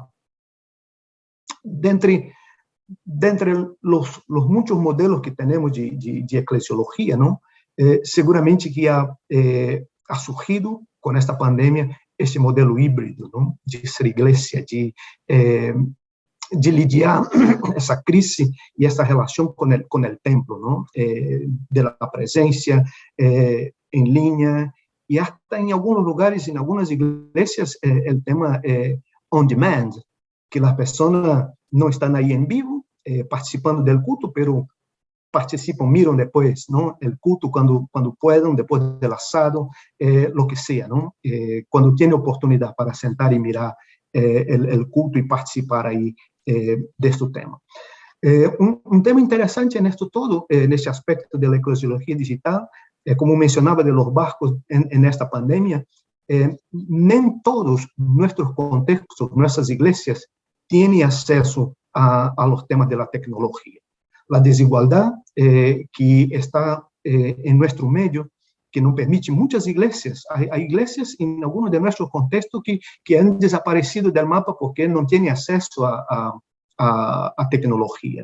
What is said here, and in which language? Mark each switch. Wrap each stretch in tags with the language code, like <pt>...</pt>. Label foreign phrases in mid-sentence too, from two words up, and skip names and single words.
<es>De entre los muchos modelos que tenemos de eclesiología, ¿no? Seguramente que ha surgido con esta pandemia</es> <pt>esse modelo híbrido,</pt> <es>¿no? De ser iglesia, de lidiar</es> <pt>essa crise e essa relação com o templo, ¿no?</pt> <es>De la presencia en línea, y hasta en algunos lugares, en algunas iglesias, el tema</es> <en>on demand,</en> <es>que las personas no están ahí en vivo, participando del culto, pero</es> <pt>participam, miram depois, não? O culto quando</pt> <es>puedan, depois del asado, lo que sea,</es> <pt>não? Quando tem oportunidade para sentar e mirar o culto e participar aí deste tema. Tema interessante nisto todo, neste aspecto da eclesiologia digital, como mencionava</pt> <es>de los barcos</es> <pt>nesta pandemia, nem todos nossos contextos, nossas igrejas, têm acesso</pt> <es>a los temas de la tecnologia. La desigualdad que está en nuestro medio, que no permite muchas iglesias. Hay iglesias en algunos de nuestros contextos que han desaparecido del mapa porque no tienen acceso a tecnología.</es>